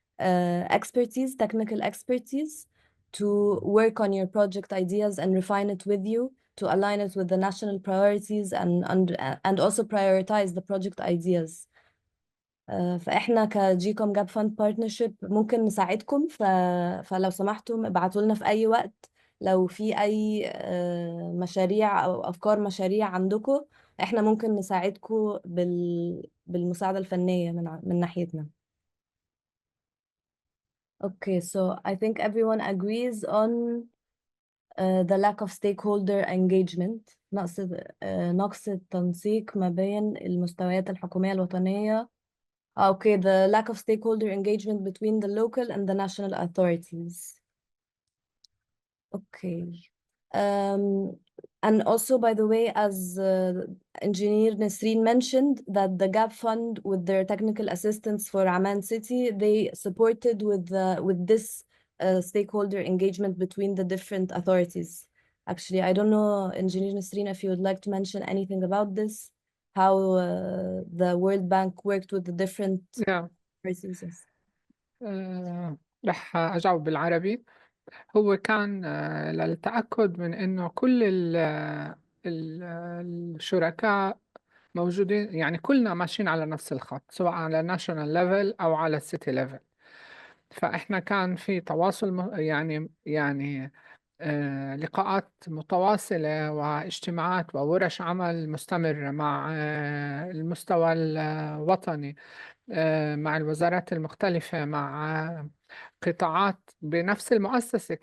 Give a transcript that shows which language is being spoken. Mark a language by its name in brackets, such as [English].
[English] expertise, technical expertise, to work on your project ideas and refine it with you, to align it with the national priorities and also prioritize the project ideas. [Arabic] فإحنا كجيكوم جاب فاند بارتنرشيب ممكن نساعدكم، فلو سمحتم ابعتوا لنا في أي وقت لو في أي مشاريع أو أفكار مشاريع عندكم، إحنا ممكن نساعدكم بالمساعدة الفنية من ناحيتنا. [English] Okay, so I think everyone agrees on the lack of stakeholder engagement، [Arabic] نقص التنسيق ما بين المستويات الحكومية الوطنية. [English] Okay, the lack of stakeholder engagement between the local and the national authorities. Okay. And also, by the way, as Engineer Nasreen mentioned, that the GAP Fund, with their technical assistance for Amman City, they supported with this stakeholder engagement between the different authorities. Actually, I don't know, Engineer Nasreen, if you would like to mention anything about this, how the World Bank worked with the different authorities. [Arabic] رح أجاوب بالعربي. هو كان للتأكد من إنه كل الشركاء موجودين، يعني كلنا ماشيين على نفس الخط، سواء على ناشونال ليفل أو على السيتي ليفل. فإحنا كان في تواصل يعني لقاءات متواصلة واجتماعات وورش عمل مستمرة مع المستوى الوطني، مع الوزارات المختلفة، مع قطاعات بنفس المؤسسة.